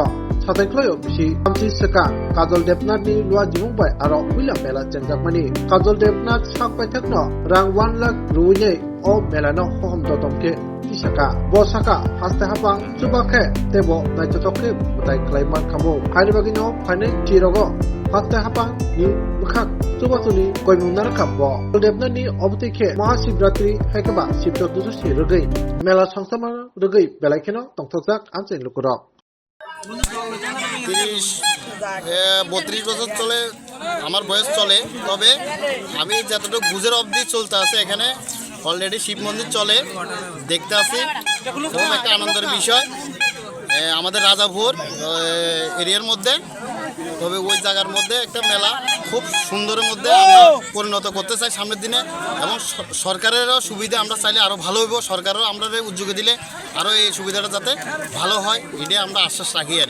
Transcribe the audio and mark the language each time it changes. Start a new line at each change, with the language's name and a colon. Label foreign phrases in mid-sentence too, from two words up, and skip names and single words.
Kok Borok: Satekloyo bisi amsi seka Kajol Debnath ni lua jimung bai aro William Mela Cengjakmani Kajol Debnath sakpai thekno rang 1 lakh ruye o melano hohom dotomke tisaka bo saka haste habang chubakhe tebo naitotoke butai klaiman kamo hainibagino phane chirogo haste habang ni bukhak chubasuni koimunar kabo Debnath ni obtikhe mahashivratri haikaba sibto dususi rugai mela songsamar rugai belaikeno tongthokjak amsen lukurok
Bangla: 32 বছর চলে আমার বয়স চলে তবে আমি যতটুকু বুঝের অবধি চলতে আছে এখানে অলরেডি শিব মন্দির চলে দেখতে আসি খুব একটা আনন্দের বিষয় আমাদের রাজাপুর এরিয়ার মধ্যে তবে ওই জায়গার মধ্যে একটা মেলা খুব সুন্দরের মধ্যে আমরা পরিণত করতে চাই সামনের দিনে এবং সরকারেরও সুবিধা আমরা চাইলে আরও ভালো হইব সরকারও আমরা উদ্যোগে দিলে আরও এই সুবিধাটা যাতে ভালো হয় এটাই আমরা আশ্বাস রাখি আর